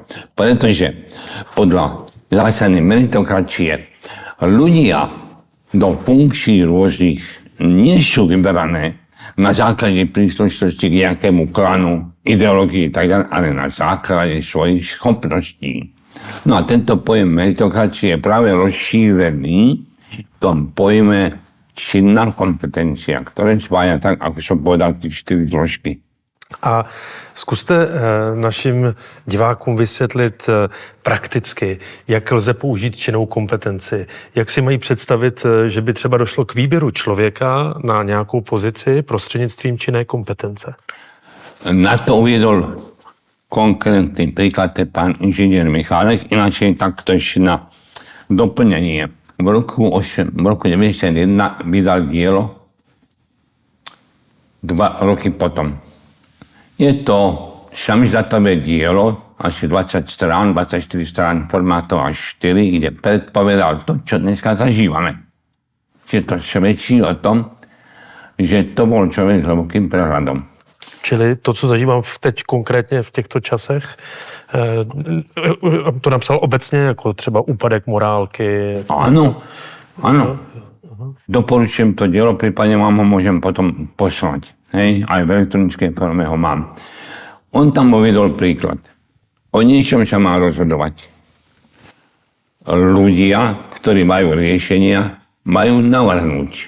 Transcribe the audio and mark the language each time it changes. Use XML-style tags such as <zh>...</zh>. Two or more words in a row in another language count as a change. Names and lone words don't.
<sk>Pretože podľa zásady meritokracie ľudia do funkcií rôznych nie sú vyberané na základe príslušnosti k nejakému klanu, ideológii tak ďalej, ale na základe svojich schopností. No a tento pojem meritokracie je práve rozšírený v tom pojme činná kompetencia, ktoré spája tak, ako som povedal, tých 4 zložky.</sk> <cs>A zkuste našim divákům vysvětlit prakticky, jak lze použít činnou kompetenci. Jak si mají představit, že by třeba došlo k výběru člověka na nějakou pozici prostřednictvím činné kompetence?</cs> <sk>Na to uvedol konkrétny príklad pán inžinier Michálek, ináč takto ešte na doplnenie. V roku 1991 vydal dielo 2 roky potom. Je to samizdatové dielo, asi 20 strán, 24 strán formátu až 4, kde predpovedal to, čo dneska zažívame. Čiže to svedčí o tom, že to bol človek s hlbokým prehľadom.</sk> <cs>Čili to, co zažívám teď konkrétně v těchto časech, to napsal obecně, jako třeba úpadek morálky.</cs> <sk>Áno. Doporučujem to dielo, prípadne vám ho môžem potom poslať. Hej, aj v elektronickej forme ho mám. On tam uvedol príklad. O niečom sa má rozhodovať. Ľudia, ktorí majú riešenia, majú navrhnúť.</sk>